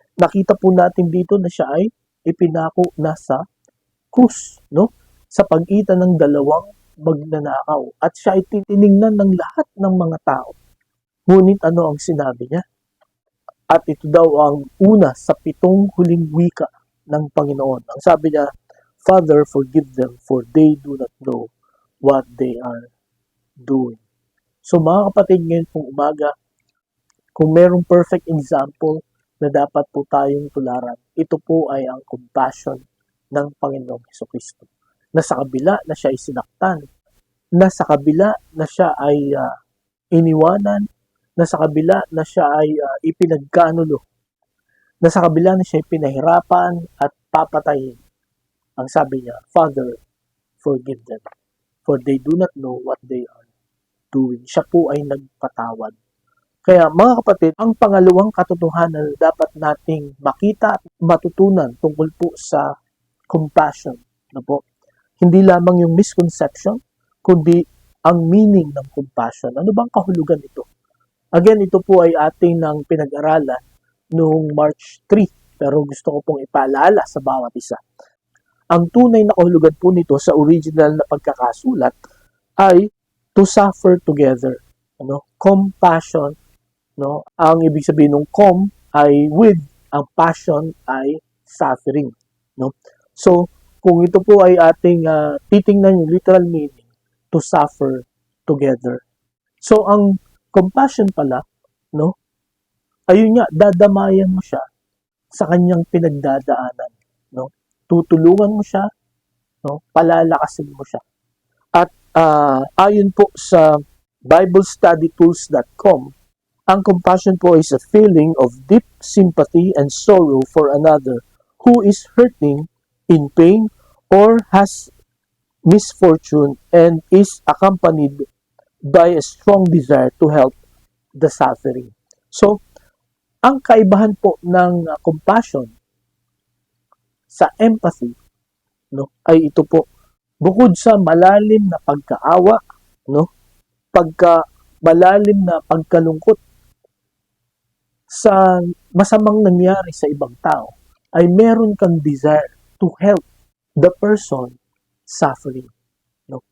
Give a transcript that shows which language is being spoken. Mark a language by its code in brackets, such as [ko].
[tl] Nakita po natin dito na siya ay ipinako na sa krus, no? Sa pagitan ng dalawang magnanakaw. At siya ay titiningnan ng lahat ng mga tao. Ngunit ano ang sinabi niya? At ito daw ang una sa 7 huling wika ng Panginoon. Ang sabi niya, [en] Father, forgive them for they do not know what they are doing. [tl] So mga kapatid, ngayon pong umaga, kung merong [en] perfect example [tl] na dapat po tayong tularan, ito po ay ang compassion ng Panginoong Hesukristo. Na sa kabila na siya ay sinaktan, na sa kabila na siya ay iniwanan, na sa kabila na siya ay ipinagkanulo, na sa kabila na siya ay pinahirapan at papatayin. Ang sabi niya, [en] Father, forgive them, for they do not know what they are doing. [tl] Siya po ay nagpatawad. Kaya mga kapatid, ang pangalawang katotohanan na dapat nating makita at matutunan tungkol po sa compassion, no po? Hindi lamang yung misconception, kundi ang meaning ng compassion. Ano bang kahulugan nito? Again, ito po ay ating nang pinag-aralan noong March 3, pero gusto ko pong ipaalala sa bawat isa. Ang tunay na kahulugan po nito sa original na pagkakasulat ay [en] to suffer together. [tl] Ano? Compassion, no? Ang ibig sabihin ng com ay with, ang passion ay suffering, no? So, kung ito po ay ating titingnan yung [en] literal meaning, to suffer together. [tl] So, ang compassion pala, no? Ayun nga, dadamayan mo siya sa kanyang pinagdadaanan, no? Tutulungan mo siya, no? Palalakasin mo siya. At ayon po sa [en] BibleStudyTools.com, [tl] ang compassion po [en] is a feeling of deep sympathy and sorrow for another who is hurting, in pain, or has misfortune and is accompanied by a strong desire to help the suffering. [tl] So, ang kaibahan po ng compassion sa empathy, no, ay ito po, bukod sa malalim na pagkaawa, no, malalim na pagkalungkot sa masamang nangyari sa ibang tao, ay meron kang [en] desire to help the person suffering. [tl] No?